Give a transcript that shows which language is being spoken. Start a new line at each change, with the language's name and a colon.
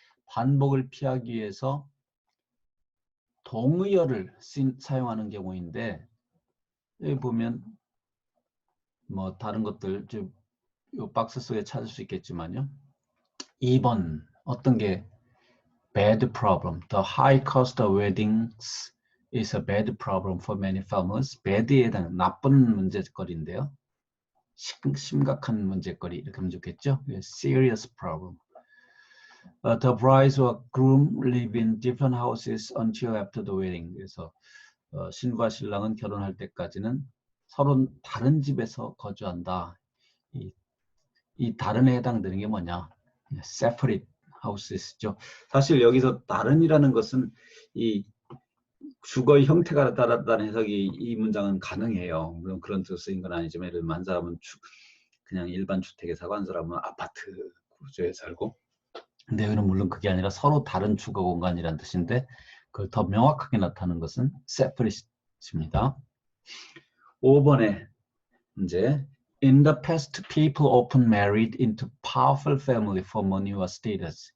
Korean: 반복을 피하기 위해서 동의어를 사용하는 경우인데 여기 보면 뭐 다른 것들 이 박스 속에 찾을 수 있겠지만요. 2번 어떤 게 bad problem.
English: The high cost of weddings is a bad problem for many families.
Korean: bad에 해당하는 나쁜 문제거리인데요. 심각한 문제거리 이렇게 하면 좋겠죠.
English: serious problem. The bride or groom live in different houses until after the wedding.
Korean: 그래서 신부와 신랑은 결혼할 때까지는 서로 다른 집에서 거주한다. 이 다른에 해당되는 게 뭐냐? separate houses죠. 사실 여기서 다른이라는 것은 이 주거의 형태가 다르다는 해석이 이 문장은 가능해요. 물론 그런 뜻으로 쓰인 건 아니지만 예를 들면 한 사람은 그냥 일반 주택에 살고 한 사람은 아파트 구조에 살고, 근데 여기는 물론 그게 아니라 서로 다른 주거 공간이라는 뜻인데 그걸 더 명확하게 나타내는 것은 separate입니다. 5번에 이제
English: In the past, people often married into powerful family for money or status.